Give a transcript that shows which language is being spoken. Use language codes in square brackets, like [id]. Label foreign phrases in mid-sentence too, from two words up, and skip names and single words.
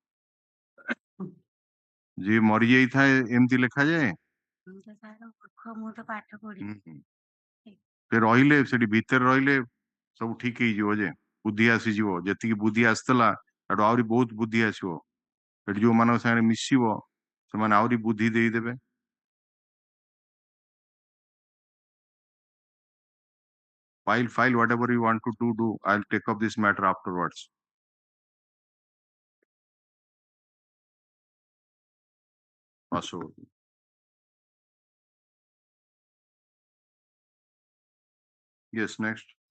[or] ଯିଏ ମରିଯାଇଥାଏ ଏମିତି ଲେଖାଯାଏ? ମୁଁ ତ ପାଠ ପଢିନି। ସେ ରହିଲେ ସେଠି ଭିତରେ ରହିଲେ ସବୁ ଠିକ ହେଇଯିବ, ଯେ ବୁଦ୍ଧି ଆସିଯିବ। ଯେତିକି ବୁଦ୍ଧି ଆସିଥିଲା ସେଠୁ ଆହୁରି ବହୁତ ବୁଦ୍ଧି ଆସିବ। ସେଠି ଯୋଉମାନଙ୍କ ସାଙ୍ଗରେ ମିଶିବ ସେମାନେ ଆହୁରି ବୁଦ୍ଧି ଦେଇଦେବେ। [en] File whatever you want to do. I'll take up this matter afterwards. Yes, next.